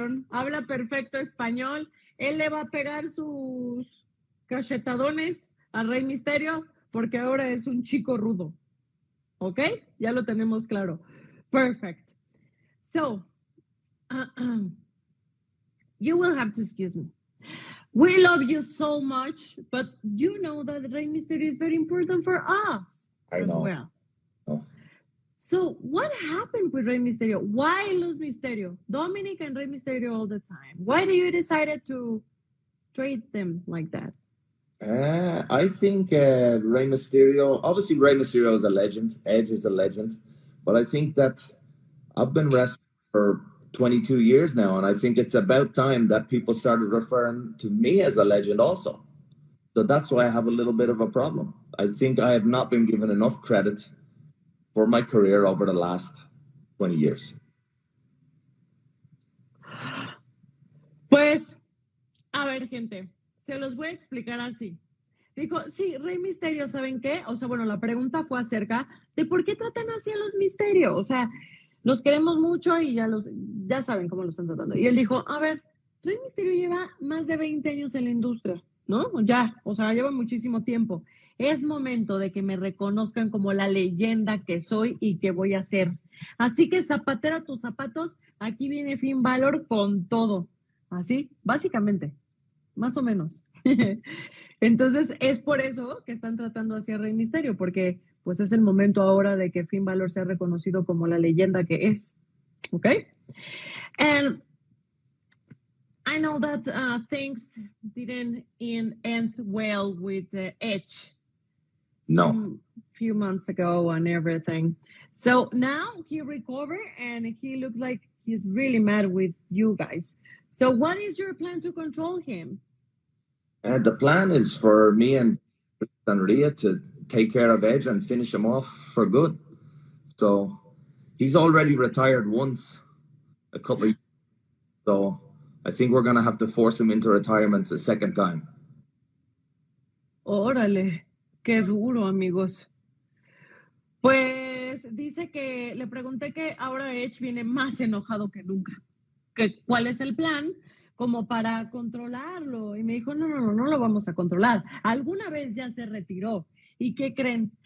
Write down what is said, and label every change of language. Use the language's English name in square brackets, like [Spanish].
[Spanish] Habla perfecto español. Él le va a pegar sus cachetadones al Rey Misterio porque ahora es un chico rudo. ¿Ok? Ya lo tenemos claro. [English] Perfect. So, you will have to excuse me. We love you so much, but you know that Rey Misterio is very important for us as well. Oh. So, what happened with Rey Misterio? Why lose Misterio? Dominic and Rey Misterio all the time. Why do you decide to trade them like that? I think Rey Mysterio, obviously Rey Mysterio is a legend, Edge is a legend, but I think that I've been wrestling for 22 years now, and I think it's about time that people started referring to me as a legend also. So that's why I have a little bit of a problem. I think I have not been given enough credit for my career over the last 20 years. [Spanish] Pues, a ver, gente, se los voy a explicar así. Dijo, sí, Rey Misterio, ¿saben qué? O sea, bueno, la pregunta fue acerca de por qué tratan así a los misterios. O sea, los queremos mucho y ya saben cómo los están tratando. Y él dijo, a ver, Rey Misterio lleva más de 20 años en la industria, ¿no? Ya, o sea, lleva muchísimo tiempo. Es momento de que me reconozcan como la leyenda que soy y que voy a ser. Así que zapatera tus zapatos, aquí viene Finn Balor con todo. Así, básicamente, más o menos. Entonces, es por eso que están tratando así a Rey Misterio, porque pues es el momento ahora de que Finn Balor sea reconocido como la leyenda que es. ¿Ok? [English] And I know that things didn't end well with Edge some few months ago and everything. So now he recovered and he looks like he's really mad with you guys. So what is your plan to control him? The plan is for me and Rhea to take care of Edge and finish him off for good. So he's already retired once, a couple of years. So I think we're going to have to force him into retirement a second time. [Spanish] Órale, qué duro, amigos. Pues dice que le pregunté que ahora Edge viene más enojado que nunca. Que cuál es el plan como para controlarlo. Y me dijo, no lo vamos a controlar. Alguna vez ya se retiró. ¿Y qué creen?